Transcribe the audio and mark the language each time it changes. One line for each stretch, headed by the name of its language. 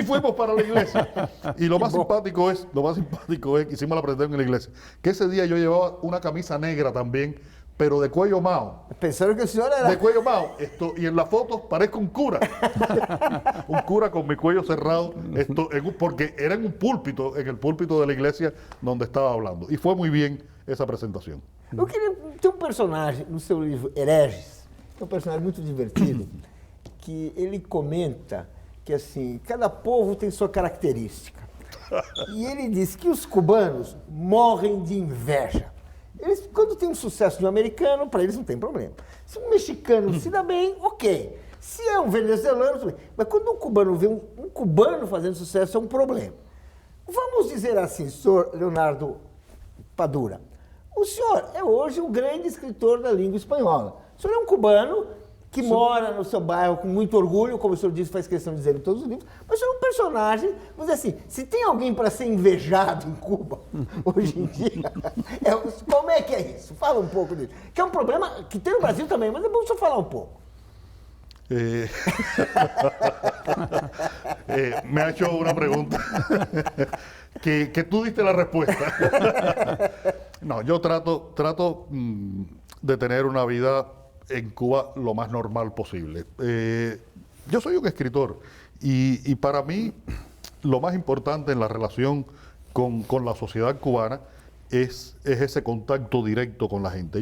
Spanish: Y fuimos para la iglesia. Y lo más simpático es, hicimos la presentación en la iglesia, que ese día yo llevaba una camisa negra también, pero de cuello mao. Pensaron que el señor era... De cuello mao. Y en la foto parezco un cura. Un cura con mi cuello cerrado, porque era en un púlpito, en el púlpito de la iglesia donde estaba hablando. Y fue muy bien esa presentación.
Portuguese: Eu queria ter um personagem no seu livro Hereges, que é um personagem muito divertido, que ele comenta que assim, cada povo tem sua característica. E ele diz que os cubanos morrem de inveja. Quando tem um sucesso de um americano, para eles não tem problema. Se um mexicano se dá bem, ok. Se é um venezuelano, tudo bem. Mas quando um cubano vê um cubano fazendo sucesso, é um problema. Vamos dizer assim, senhor Leonardo Padura, o senhor é hoje um grande escritor da língua espanhola. O senhor é um cubano que mora no seu bairro com muito orgulho, como o senhor disse, faz questão de dizer em todos os livros, mas o senhor é um personagem, vamos dizer assim, se tem alguém para ser invejado em Cuba, hoje em dia, como é que é isso? Fala um pouco disso. Que é um problema que tem no Brasil também, mas é bom o senhor falar um pouco.
Spanish: Me ha hecho una pregunta que tú diste la respuesta. No, yo trato de tener una vida en Cuba lo más normal posible. Yo soy un escritor y para mí lo más importante en la relación con la sociedad cubana es ese contacto directo con la gente.